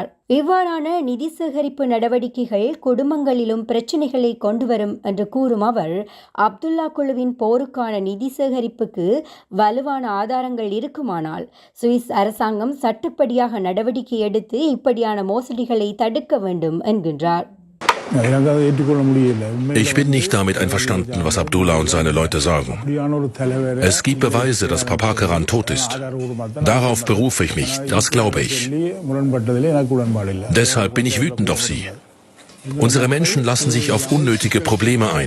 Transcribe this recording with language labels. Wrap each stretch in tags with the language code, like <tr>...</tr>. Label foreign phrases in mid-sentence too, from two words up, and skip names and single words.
<ta>இவ்வாறான நிதி சேகரிப்பு நடவடிக்கைகள் குடும்பங்களிலும் பிரச்சினைகளை கொண்டுவரும் என்று கூறும் அவர் அப்துல்லா குழுவின் போருக்கான நிதி சேகரிப்புக்கு வலுவான ஆதாரங்கள் இருக்குமானால் சுவிஸ் அரசாங்கம் சட்டப்படியாக நடவடிக்கை எடுத்து இப்படியான மோசடிகளை தடுக்க வேண்டும் என்கின்றார்.</ta> <de>Ich bin nicht damit einverstanden, was Abdullah und seine Leute sagen. Es gibt Beweise, dass Prabhakaran tot ist. Darauf berufe ich mich, das glaube ich. Deshalb bin ich wütend auf sie. Unsere Menschen lassen sich auf unnötige Probleme ein.</de>